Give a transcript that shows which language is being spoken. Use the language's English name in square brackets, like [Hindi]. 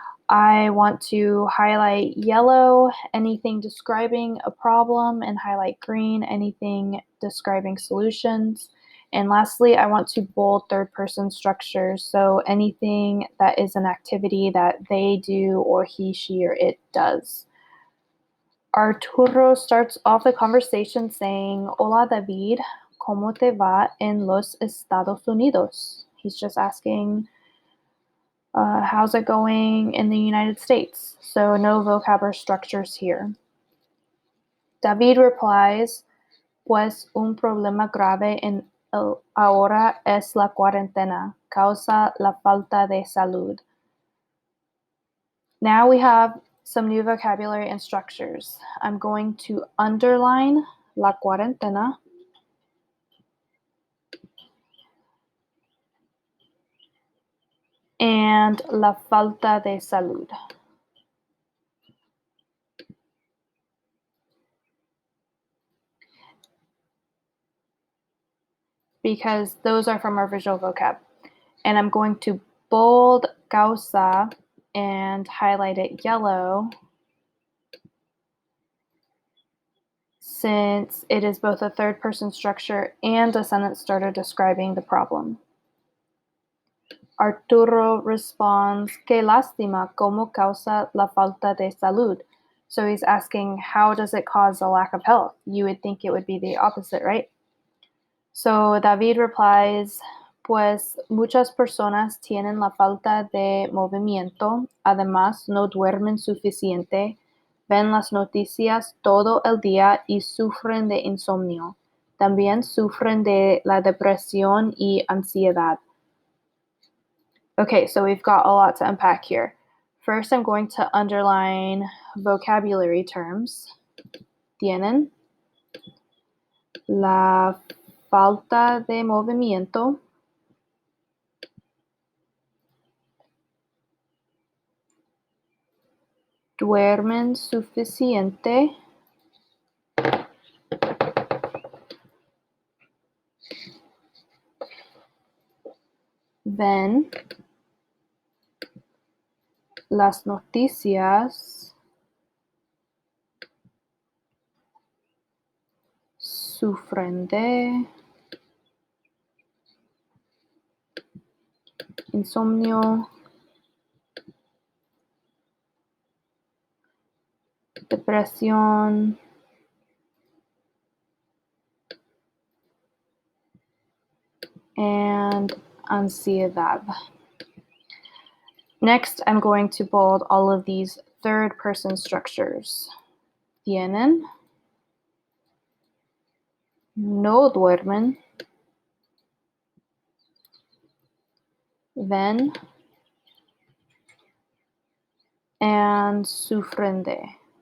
[English] I want to highlight yellow, anything describing a problem, and highlight green, anything describing solutions. And lastly, I want to bold third-person structures, so anything that is an activity that they do or he, she, or it does. Arturo starts off the conversation saying, [Spanish] Hola David, ¿cómo te va en los Estados Unidos? [English] He's just asking, how's it going in the United States? So no vocab or structures here. David replies, [Spanish] pues un problema grave en ahora es la cuarentena, causa la falta de salud. [English] Now we have some new vocabulary and structures. I'm going to underline [Spanish] la cuarentena [English] and [Spanish] la falta de salud. [English] Because those are from our visual vocab. And I'm going to bold causa and highlight it yellow since it is both a third person structure and a sentence starter describing the problem. Arturo responds, [Spanish] qué lástima, ¿cómo causa la falta de salud? [English] So he's asking, how does it cause a lack of health? You would think it would be the opposite, right? So David replies, [Spanish] pues muchas personas tienen la falta de movimiento, además no duermen suficiente, ven las noticias todo el día y sufren de insomnio. También sufren de la depresión y ansiedad. [English] Okay, so we've got a lot to unpack here. First, I'm going to underline vocabulary terms. [Spanish] Tienen la falta de movimiento, duermen suficiente, ven las noticias, sufren de insomnio, depresión, and ansiedad. [English] Next, I'm going to bold all of these third-person structures. [Spanish] Tienen, no duermen, ven, and sufren de.